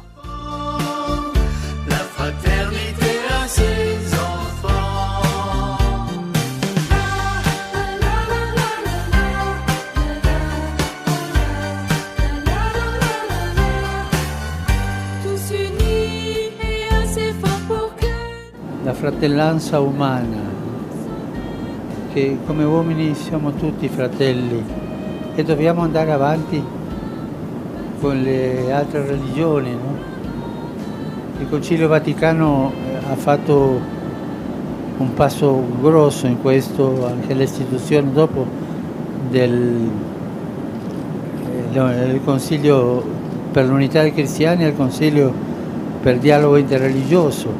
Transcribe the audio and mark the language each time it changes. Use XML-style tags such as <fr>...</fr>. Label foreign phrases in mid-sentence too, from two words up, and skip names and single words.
<fr>La fraternité à ses enfants. Tous unis et assez forts pour que</fr> <it>la fratellanza umana, che come uomini siamo tutti fratelli e dobbiamo andare avanti con le altre religioni, no? Il Concilio Vaticano ha fatto un passo grosso in questo, anche l'istituzione dopo del Consiglio per l'unità dei cristiani e il Consiglio per il dialogo interreligioso.</it>